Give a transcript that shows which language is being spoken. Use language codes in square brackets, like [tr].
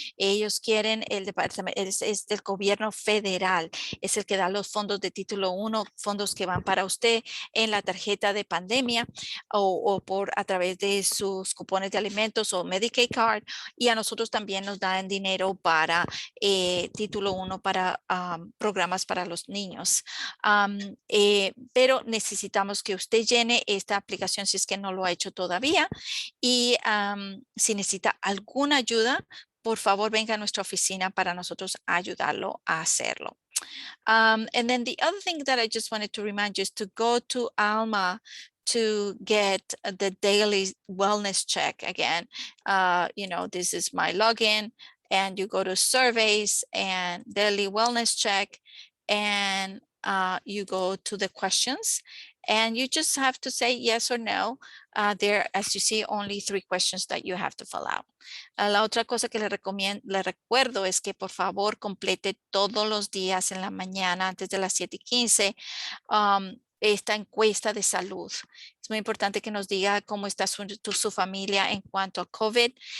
[es] Ellos quieren, el departamento es del gobierno federal, es el que da los fondos de título 1, fondos que van para usted en la tarjeta de pandemia o por a través de sus cupones de alimentos o Medicaid card, y a nosotros también nos dan dinero para título 1 para programas para los niños. Pero necesitamos que usted llene esta aplicación si es que no lo ha hecho todavía, y si necesita alguna ayuda, por favor venga a nuestra oficina para nosotros ayudarlo a hacerlo. [en] And then the other thing that I just wanted to remind you is to go to Alma to get the daily wellness check again. You know, this is my login, and you go to surveys and daily wellness check, and you go to the questions, and you just have to say yes or no. There, as you see, only 3 questions that you have to fill out. [es] La otra cosa que le recuerdo es que por favor complete todos los días en la mañana antes de las 7:15 esta encuesta de salud. Es muy importante que nos diga cómo está su familia en cuanto a COVID.